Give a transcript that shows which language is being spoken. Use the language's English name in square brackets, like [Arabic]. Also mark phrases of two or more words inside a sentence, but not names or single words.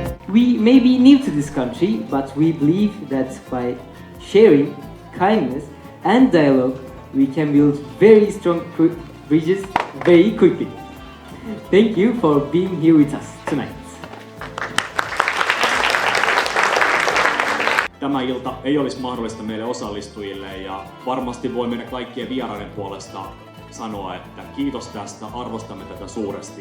[English] We may be new to this country, but we believe that by sharing, kindness, and dialogue, we can build very strong bridges very quickly. Thank you for being here with us tonight. [Finnish] Tämä ilta ei olisi mahdollista meille osallistujille ja varmasti voi meidän kaikkien vieraiden puolesta sanoa, että kiitos tästä, arvostamme tätä suuresti.